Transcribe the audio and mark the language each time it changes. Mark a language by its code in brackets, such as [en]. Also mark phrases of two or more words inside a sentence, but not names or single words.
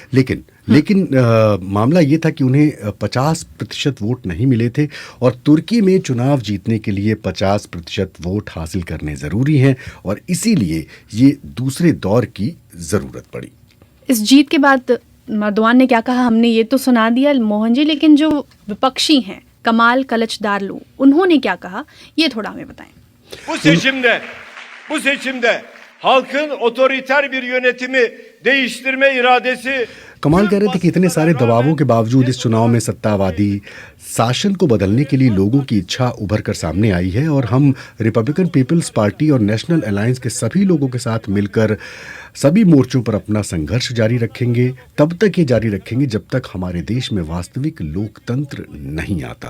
[hi] लेकिन मामला ये था कि उन्हें 50% वोट नहीं मिले थे और तुर्की में चुनाव जीतने के लिए 50% वोट हासिल करने ज़रूरी हैं और इसीलिए ये दूसरे दौर की ज़रूरत पड़ी। इस जीत के बाद अर्दवान ने क्या कहा हमने ये तो सुना दिया मोहन जी, लेकिन जो विपक्षी हैं कमाल कलचदारलू उन्होंने क्या कहा ये थोड़ा हमें बताएं। [tr] Bu seçimde halkın otoriter bir yönetimi değiştirme iradesi [hi] कमाल कह रहे थे कि इतने सारे दबावों के बावजूद इस चुनाव में सत्तावादी शासन को बदलने के लिए लोगों की इच्छा उभर कर सामने आई है और हम रिपब्लिकन पीपल्स पार्टी और नेशनल अलायंस के सभी लोगों के साथ मिलकर सभी मोर्चों पर अपना संघर्ष जारी रखेंगे। तब तक ये जारी रखेंगे जब तक हमारे देश में वास्तविक लोकतंत्र नहीं आता।